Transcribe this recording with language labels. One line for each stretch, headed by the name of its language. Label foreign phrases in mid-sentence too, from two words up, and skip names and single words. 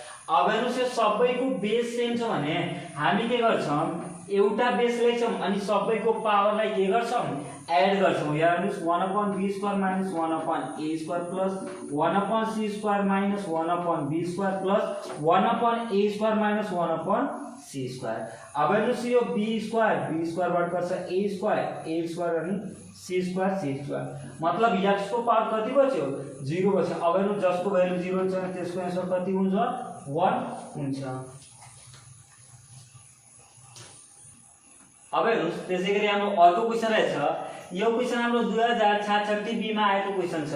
Nepali: अब हेर्नुस् यो सबैको बेस सेम छ भने हामी के गर्छौं एउटा बेस लेख्छौं अनि सबैको पावरलाई के गर्छौं एड गर्छौं।
English: यहाँ हेर्नुस् 1 upon b square minus 1 upon a square plus 1 upon c square minus 1 upon b square plus 1 upon a square minus 1 upon c square.
Nepali: अब हेर्नुस् यो
English: b square
Nepali: बाट गर्छ
English: a square
Nepali: अनि
English: c square
Nepali: मतलब x को पावर कति बच्यो 0 बच्यो। अब हेर्नुस् जसको भ्यालु 0 हुन्छ त्यसको आन्सर कति हुन्छ 1 हुन्छ। अब हेर्नुस् त्यसैगरी हाम्रो अर्को क्वेशन रहेछ यो क्वेशन हाम्रो 2066 बी मा आएको क्वेशन छ।